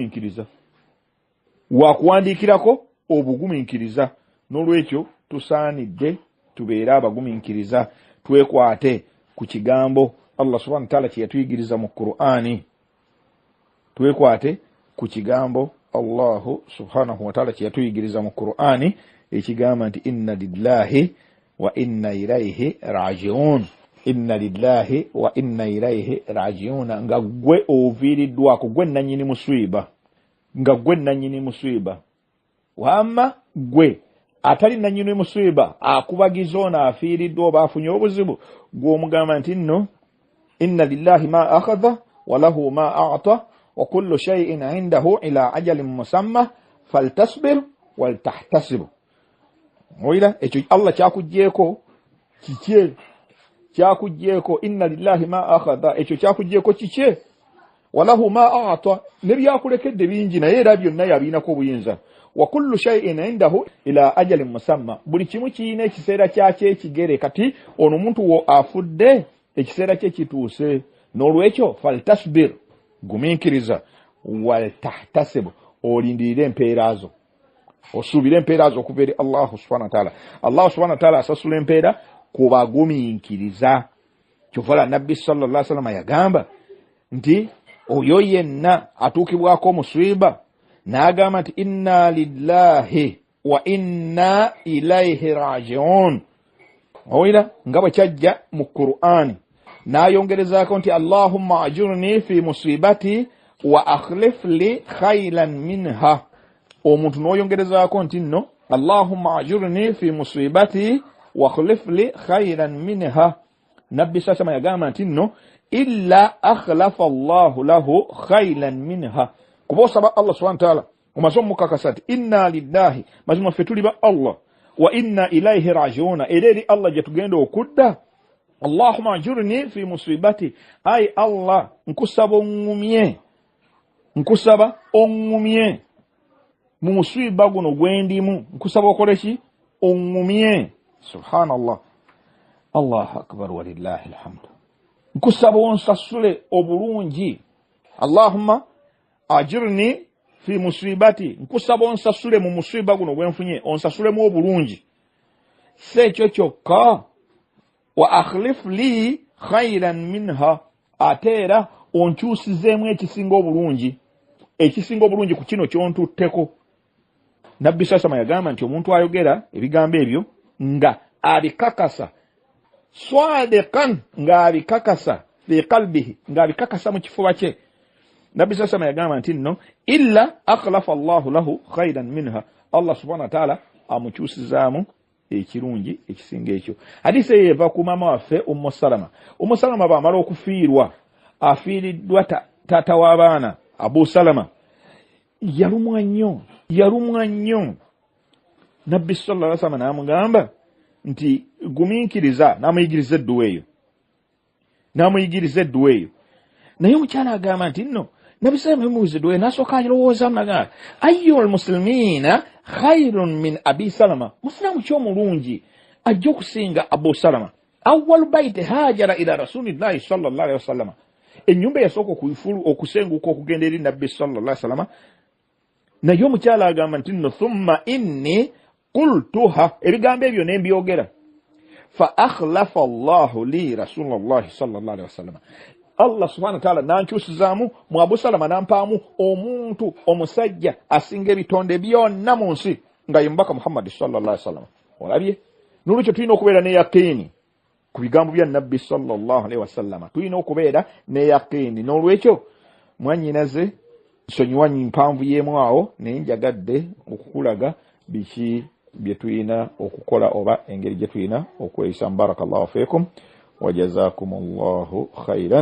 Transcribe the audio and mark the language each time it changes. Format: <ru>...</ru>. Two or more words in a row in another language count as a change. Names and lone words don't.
<lg>obugumiikiriza n'olwekyo tusaanidde tubeere abagumiikiriza twekwate ku kigambo</lg> <ar>الله سبحانه و</ar> <lg>ta'ala kye yatuyigiriza mu Qur'ani twekwate ku kigambo</lg> <ar>الله سبحانه وتعالى</ar> <lg>kye yatuyigiriza mu Qur'ani ekigamba nti</lg> <ar>إنا لله وإنا إليه راجعون</ar> <lg>nga gwe oviiriddwako gwe nannyini musiiba wamma gwe atali nannyini musiiba akubagiza ono afiiriddwa oba afunye obuzibu gw'omugamba nti nno</lg> <ar>إن لله ما أخذ وله ما أعطى وكل شيء عنده إلى أجل مسمى فلتصبر ولتحتسب</ar> <lg>oira ekyo Allah kyakuggyeko kikye kyakuggyeko</lg> <ar>إن لله ما أخذ</ar> <lg>ekyo kyakuggyeko kikye</lg> <ar>وله ما أعطى</ar> <lg>ne byakulekedde bingi naye era byonna yabiinako obuyinza</lg> <ar>وكل شيء عنده إلى أجل</ar> <lg>musamma buli kimu kiyina ekiseera kyakyo ekigere kati ono omuntu wo afudde ekiseera kye kituuse n'olwekyo faltasbir gumiikiriza waltahtasib olindirire empeera zo osuubire empeera zo okuva eri</lg> <ar>الله سبحانه وتعالى الله سبحانه وتعالى</ar> <lg>asasula empeera ku bagumiikiriza kyova nabbi</lg> <ar>صلى الله عليه وسلم</ar> <lg>yagamba nti oyo yenna atuukibwako omusiiba n'agamba nti</lg> <ar>إنا لله وإنا إليه راجعون</ar> <lg>owira nga bwe kyajja mu Qur'ani n'ayongerezaako nti</lg> <ar>اللهم أجرني في مصيبتي واخلف لي خيرا منها.</ar> <lg>Omuntu n'oyongerezaako nti nno</lg> <ar>اللهم أجرني في مصيبتي واخلف لي خيرا منها.</ar> <lg>Nabbi sasama yagamba nti nno</lg> <ar>إلا أخلف الله له خيرا منها.</ar> <lg>Kuba osaba</lg> <ar>الله سبحانه وتعالى</ar> <lg>omaze omukakasa nti</lg> <ar>إنا لله,</ar> <lg>mazima ffe tuli ba Allah,</lg> <ar>وإنا إليه راجعون,</ar> <lg>era eri Allah gye tugenda okudda.</lg> <ar>اللهم أجرني في مصيبتي,</ar> <lg>ay Allah nkusaba ongumye mu musiba guno gwendimu, nkusaba okole ki? Ongumye.</lg> <ar>سبحان الله، الله أكبر ولله الحمد.</ar> <lg>Nkusaba onsasule obulungi.</lg> <ar>اللهم أجرني في مصيبتي,</ar> <lg>nkusaba onsasule mu musiba guno gwenfunye, onsasulemu obulungi. Si ekyo kyokka,</lg> <ar>واخلف لي خيرا منها,</ar> <lg>ate era onkyusizeemu ekisinga obulungi. Ekisinga obulungi ku kino kyontutteko. Nabbi sasama yagamba nti omuntu ayogera ebigambo ebyo nga abikakasa, swadiqan, nga abikakasa</lg> <ar>في قلبه,</ar> <lg>nga abikakasa mu kifuba kye. Nabbi sasama yagamba nti nno</lg> <ar>إلا أخلف الله له خيرا منها, الله سبحانه وتعالى</ar> <lg>amukyusizaamu ekirungi ekisinga ekyo. Hadisi eyo eva ku maama waffe Ummu Salama. Ummu Salama bw'amala okufiirwa, afiiriddwa taata w'abaana Abu Salama, yalumwa nnyo. Nabbi</lg> <ar>صلى الله عليه وسلم</ar> <lg>n'amugamba nti gumiikiriza, n'amuyigiriza edduwa eyo. Naye omukyala agamba nti nno Nabbi</lg> <ar>صلى الله عليه وسلم</ar> <lg>n'asooka alowooza naga</lg> <ar>أي المسلمين خير من أبي سلمة,</ar> <lg>muslimu ky'omulungi ajja okusinga Abu Salama.</lg> <ar>أول بيت هاجر إلى رسول الله صلى الله عليه وسلم,</ar> <lg>ennyumba yasooka okusenguka okugenda eri Nabbi</lg> <ar>صلى الله عليه وسلم.</ar> <lg>Naye omukyala agamba nti nno</lg> <ar>ثم إني قلتها,</ar> <lg>ebigambo ebyo ne mbyogera,</lg> <ar>فأخلف الله لي رسول الله صلى الله عليه وسلم, الله سبحانه وتعالى</ar> <lg>nankyusizaamu mu Abu Salama, nampaamu omuntu omusajja asinga ebitonde byonna mu nsi, nga ye mubaka Muhammad</lg> <ar>صلى الله عليه وسلم.</ar> <lg>Olabye, n'olwekyo tulina okubeera ne yaqiini ku bigambo bya Nabbi</lg> <ar>صلى الله عليه وسلم,</ar> <lg>tulina okubeera ne yaqiini. N'olwekyo mwannyinaze nsonyiwa mpanvu yeemu awo, naye njagadde okukulaga biki bye tulina okukola oba engeri gye tulina okweyisa.</lg> <ar>بارك الله فيكم وجزاكم الله خيرا.</ar>